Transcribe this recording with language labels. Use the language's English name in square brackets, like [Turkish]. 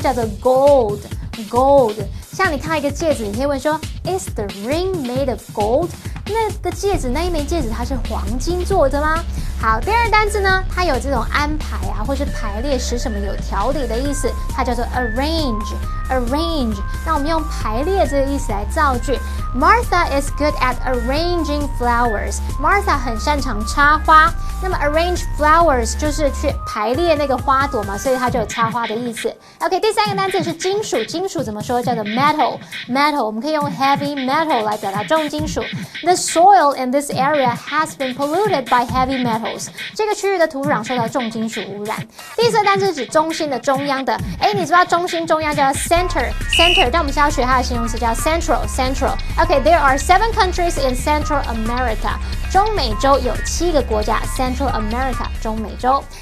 [Chinese] 叫做 gold。gold， 像你看到一个戒指，你可以问说 ， [English] Is the ring made of gold？ [Chinese] 那个戒指，那一枚戒指它是黄金做的吗？好，第二个单字呢，它有这种安排啊，或是排列使什么有条理的意思，它叫做 arrange。那我们用排列这个意思来造句。 [English] Martha is good at arranging flowers. [Chinese] Martha 很擅长插花。那么 arrange flowers 就是去排列那个花朵嘛，所以它就有插花的意思。 OK， 第三个单字是金属，金属怎么说？叫做 metal。我们可以用 heavy metal 来表达重金属。 [English] The soil in this area has been polluted by heavy metals. [Chinese] 这个区域的土壤受到重金属污染。第四个单字是指中心的、中央的。你知道中心、中央叫 center， 但我们现在要学它的形容词叫 central。OK， [English] there are 7 countries in Central America. [Chinese] 中美洲有7个国家 ，Central America 中美洲。